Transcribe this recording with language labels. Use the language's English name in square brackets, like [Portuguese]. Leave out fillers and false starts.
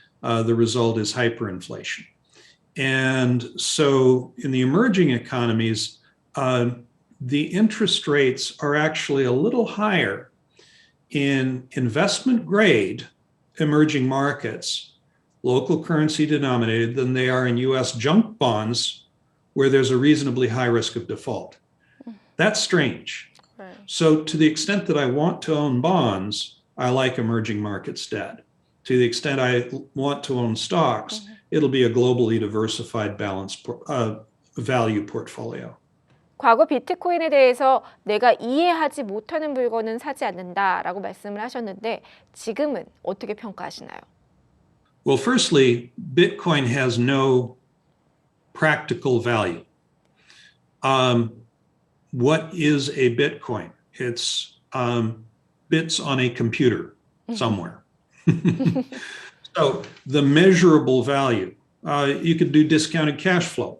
[English] The result is hyperinflation. And so in the emerging economies, the interest rates are actually a little higher in investment grade emerging markets, local currency denominated, than they are in US junk bonds, where there's a reasonably high risk of default. That's strange. Right. So to the extent that I want to own bonds, I like emerging markets debt. To the extent I want to own stocks, it'll be a globally diversified balanced value portfolio. [Korean] 과거 비트코인에 대해서 내가 이해하지 못하는 물건은 사지 않는다라고 말씀을 하셨는데 지금은 어떻게 평가하시나요? [English] Well, firstly, Bitcoin has no practical value. What is a Bitcoin? It's bits on a computer somewhere. So the measurable value, you could do discounted cash flow.